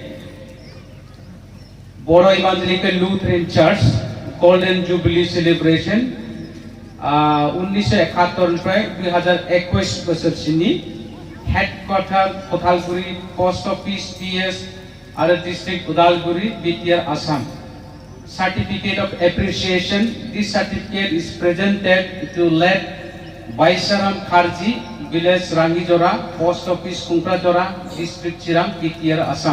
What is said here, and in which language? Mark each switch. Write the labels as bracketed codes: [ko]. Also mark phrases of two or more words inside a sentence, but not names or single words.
[brx] बर' इभान्जेलिकेल लुथेरान चार्च [en] golden jubilee celebration [brx] 1971निफ्राय 2021 बोसोरसिमनि हेडक्वार्टार कथालगुरि [en] post office PS [brx] आरो डिस्ट्रिक्ट उदालगुरि BTR आसाम [en] Certificate of appreciation. This certificate is presented to late Baisaram Karji, village Rangijora, post office Kunkrajora, district Chiram, BTR Assam.